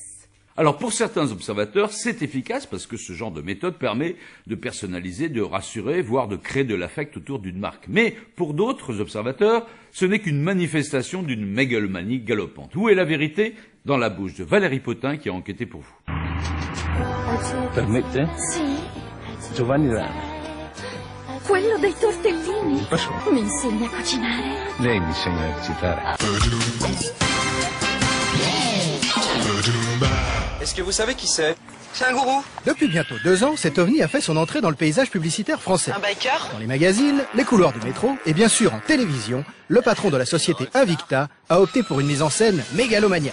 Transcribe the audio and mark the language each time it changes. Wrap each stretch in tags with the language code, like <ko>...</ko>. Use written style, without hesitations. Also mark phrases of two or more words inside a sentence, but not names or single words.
<fr>Alors pour certains observateurs, c'est efficace parce que ce genre de méthode permet de personnaliser, de rassurer, voire de créer de l'affect autour d'une marque. Mais pour d'autres observateurs, ce n'est qu'une manifestation d'une mégalomanie galopante. Où est la vérité? Dans la bouche de Valérie Potin qui a enquêté pour vous.</fr> <it>Permette? Sì. Giovanni Rana. Quello dei tortellini. Posso? Mi insegna a cucinare. Lei mi insegna a recitare.</it> <fr>Est-ce que vous savez qui c'est? C'est un gourou. Depuis bientôt 2 ans, cet ovni a fait son entrée dans le paysage publicitaire français. Un biker? Dans les magazines, les couloirs du métro et bien sûr en télévision, le patron de la société Invicta a opté pour une mise en scène mégalomaniaque.</fr>